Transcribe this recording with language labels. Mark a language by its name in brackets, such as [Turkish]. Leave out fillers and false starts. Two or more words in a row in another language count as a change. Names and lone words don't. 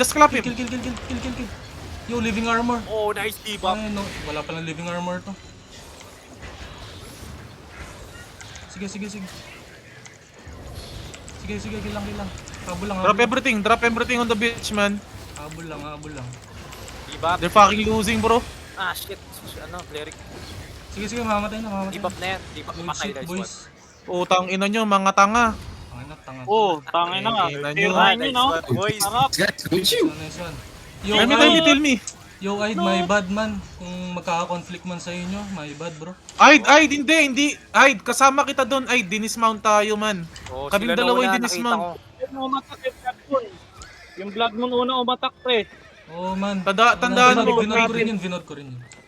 [English] Kill. Yo, living armor. Oh, nice debuff. Ay, no. [Filipino] Wala palang living armor to. Sige. Sige, kill lang. [English] Drop everything on the beach, man. [Filipino] Habol lang. [English] Debuff. They're fucking losing, bro. Ah, shit. [Filipino] Ano, cleric. Sige, mamatay na. Debuff na yan. Debuff. [English] Good [Filipino] Patay, [English] shit, nice boys. one. [Filipino] Utang ina nyo, mga tanga. Tanga. Oh, tangin na nga. Ina nyo. Tirahin nyo, no? [English] Nice one, boys. [Filipino] Harap. [English] Nice one. Yo, Tell me. Yo, Aid, my bad man. [Filipino] Kung magkaka-conflict man sa inyo, [English] my bad, bro. Aid, [Filipino] hindi. Aid, kasama kita doon. Aid, dinismount tayo, man. Oh, Kaming sila dalawa na yung una, dinismount. nakita ko. Yung umatak yung Blood Moon. Yung Blood Moon una umatak, pre. [English] Oh, man. [Filipino] Tandaan mo, Vinod ko rin yun.